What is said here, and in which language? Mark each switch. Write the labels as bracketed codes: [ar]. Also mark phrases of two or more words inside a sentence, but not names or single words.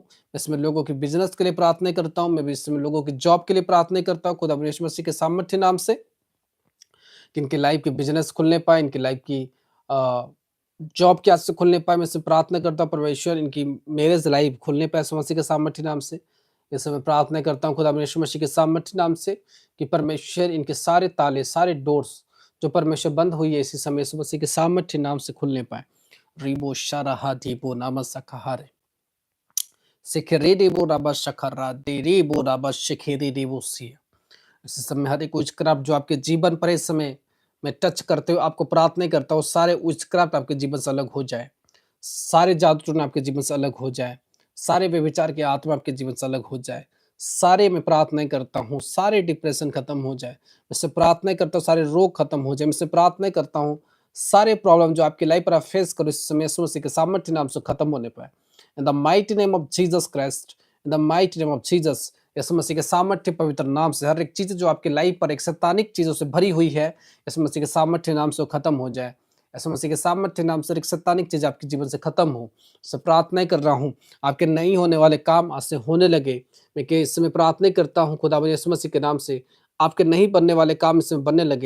[hi] इसमें लोगों की बिजनेस के लिए प्रार्थना करता हूँ, मैं भी इसमें लोगों की जॉब के लिए प्रार्थना करता हूँ खुदा यीशु मसीह के सामर्थ्य नाम से, कि इनकी लाइफ के बिजनेस खुलने पाए, इनकी लाइफ की जॉब के आज से खुलने पाए। मैं इससे प्रार्थना करता हूँ परमेश्वर, इनकी [en] marriage life [hi] खुलने पाए यीशु मसीह के सामर्थ्य नाम से। इससे मैं प्रार्थना करता हूँ खुदा यीशु मसीह के सामर्थ्य नाम से कि परमेश्वर इनके सारे ताले, सारे डोर्स जो परमेश्वर बंद हुई है इसी समय यीशु मसीह के सामर्थ्य नाम से खुलने पाए। रिबो शाराहा दीबो नाम सखारे सिखरे देबो राबा शखरा दे रेबो राबा शिखेरे देबो सिया। इस समय हर एक उच्चक्राफ्ट जो आपके जीवन पर इस समय मैं टच करते हुए आपको प्रार्थना करता हूँ, सारे उच्चक्राफ्ट आपके जीवन से अलग हो जाए, सारे जादू टोना आपके जीवन से अलग हो जाए, सारे व्यभिचार की आत्मा आपके जीवन से अलग हो जाए। सारे मैं प्रार्थना करता हूँ, सारे डिप्रेशन खत्म हो जाए। मैं प्रार्थना करता हूँ, सारे रोग खत्म हो जाए। मैं प्रार्थना करता हूँ, सारे प्रॉब्लम जो आपकी लाइफ पर आप फेस करो इस समय यीशु मसीह के सामर्थ्य नाम से खत्म होने पाए। [en] in the mighty name of Jesus Christ, in the mighty name of Jesus, [hi] यीशु मसीह के सामर्थ्य पवित्र नाम से हर एक चीज जो आपकी लाइफ पर एक शैतानिक चीजों से भरी हुई है यीशु मसीह के सामर्थ्य नाम से वो खत्म हो जाए। यीशु मसीह के सामर्थ्य नाम से एक शैतानिक चीज आपके जीवन से खत्म हो। से प्रार्थना कर रहा हूँ, आपके नहीं होने वाले काम आज से होने लगे। मैं कि इस समय प्रार्थना करता हूँ खुदा यीशु मसीह के नाम से, आपके नहीं बनने वाले काम इसमें बनने लगे।